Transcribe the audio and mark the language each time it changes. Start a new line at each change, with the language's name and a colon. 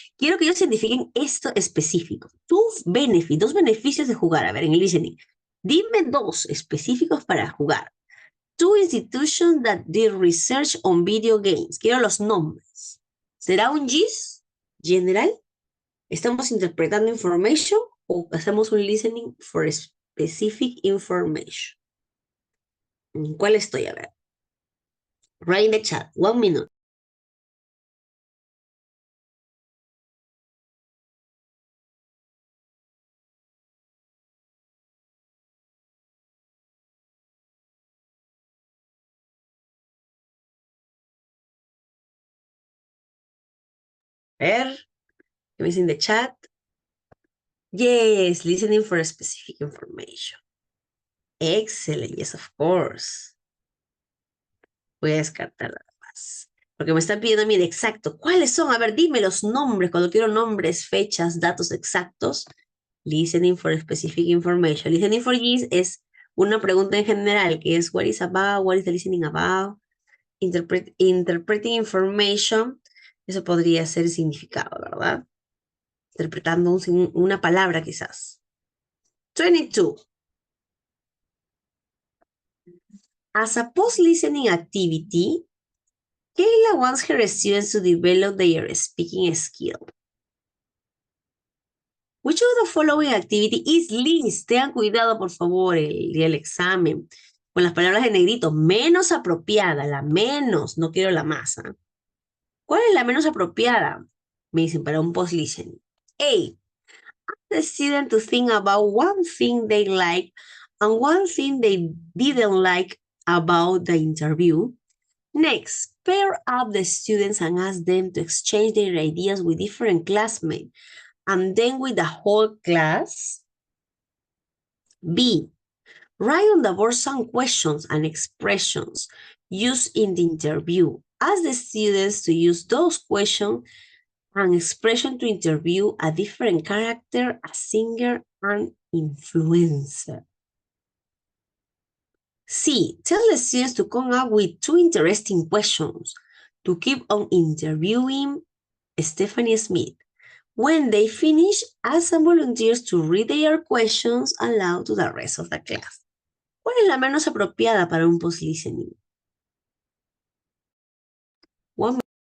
Spanish: Quiero que ellos identifiquen esto específico. Dos beneficios de jugar. A ver, en el listening. Dime dos específicos para jugar.
English: Two institutions that did research on video games.
Spanish: Quiero los nombres. ¿Será un GIS general? ¿Estamos interpretando information o hacemos un listening for specific information? ¿En cuál estoy? A ver.
English: Write in the chat. 1 minute.
Spanish: A ver. ¿Qué me dicen de chat?
English: Yes, listening for specific information. Excellent, yes, of course.
Spanish: Voy a descartar nada más. Porque me están pidiendo, mire, exacto. ¿Cuáles son? A ver, dime los nombres. Cuando quiero nombres, fechas, datos exactos.
English: Listening for specific information. Listening for yes
Spanish: es una pregunta en general, que es
English: what is about, what is the listening about. Interpreting information.
Spanish: Eso podría ser significado, ¿verdad? Interpretando una palabra quizás. 22.
English: As a post-listening activity, Kayla wants her students to develop their speaking skill. Which of the following activity is least?
Spanish: Tengan cuidado, por favor, el examen. Con las palabras de negrito, menos apropiada, la menos, no quiero la masa. ¿Cuál es la menos apropiada? Me dicen para un post-listening. A.
English: The student to think about one thing they like and one thing they didn't like about the interview. Next, pair up the students and ask them to exchange their ideas with different classmates and then with the whole class. B, write on the board some questions and expressions used in the interview. Ask the students to use those questions and expressions to interview a different character, a singer, and influencer. C, tell the students to come up with two interesting questions to keep on interviewing Stephanie Smith. When they finish, ask some volunteers to read their questions aloud to the rest of the class.
Spanish: ¿Cuál es la menos apropiada para un post-listening?
English: One.